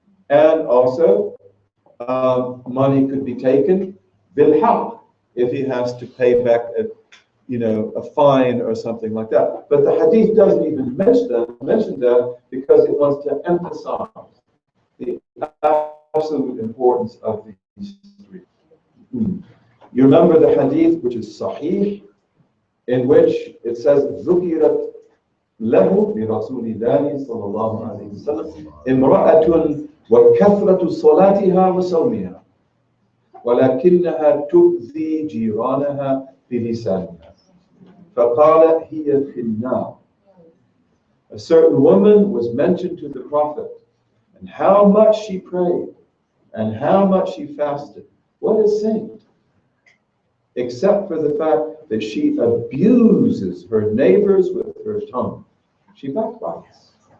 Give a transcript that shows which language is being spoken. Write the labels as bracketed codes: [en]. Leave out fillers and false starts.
[en] And also, money could be taken bil-haqq, if he has to pay back a fine or something like that. But the hadith doesn't even mention that because it wants to emphasize the absolute importance of these three. You remember the hadith, which is sahih, in which it says, [ar] ذُكِرَتْ لَهُ بِرَسُولِ اللَّهِ صَلَّى اللَّهُ عَلَيْهِ وسلم إِمْرَأَةٌ وَكَثْرَةُ صَلَاتِهَا وَصَوْمِهَا وَلَكِنَّهَا تُؤْذِي جِيرَانَهَا بِلِسَانِهَا فَقَالَ هِيَ فِي النَّارِ. [en] A certain woman was mentioned to the Prophet, and how much she prayed, and how much she fasted. What a saint! Except for the fact that she abuses her neighbors with her tongue. She backbites.